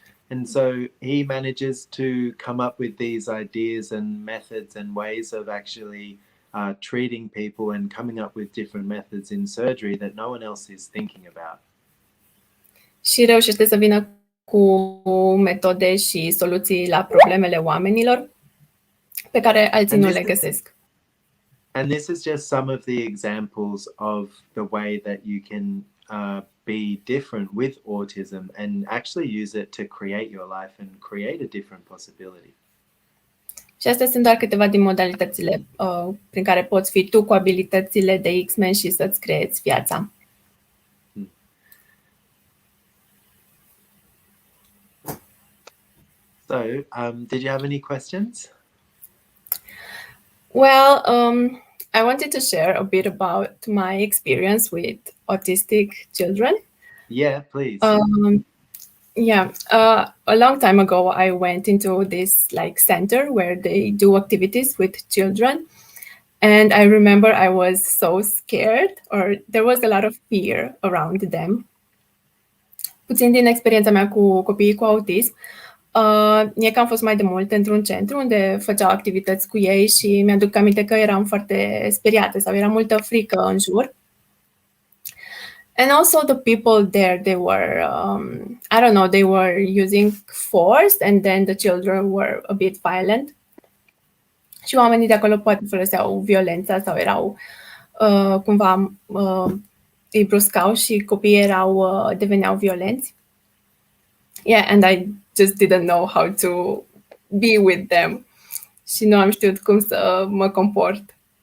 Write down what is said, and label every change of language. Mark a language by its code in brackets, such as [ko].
[en] And so he manages to come up with these ideas and methods and ways of actually treating people and coming up with different methods in surgery that no one else is thinking about. [ro] Și reușește să vină cu metode și soluții la problemele oamenilor pe care alții nu le găsesc. [en] And this is just some of the examples of the way that you can be different with autism and actually use it to create your life and create a different possibility. [ro] Și astea sunt doar câteva din modalitățile prin care poți fi tu cu abilitățile de X-Men și să-ți creezi viața. [en] So, did you have any questions? Well, I wanted to share a bit about my experience with autistic children. Yeah, please. Yeah, a long time ago, I went into this like center where they do activities with children, and I remember I was so scared, or there was a lot of fear around them. [ro] Puțin din experiența mea cu copiii cu autism, e că am fost mai de mult într-un centru unde făceau activități cu ei și mi-aduc aminte că eram foarte speriată sau era multă frică în jur. [en] And also the people there, they were, I don't know, they were using force, and then the children were a bit violent. [ro] Și oamenii de acolo poate foloseau violența sau erau cumva îi bruscau și copiii deveneau violenți. [en] Yeah, and I just didn't know how to be with them. [ro] Și nu am știut cum să mă comport.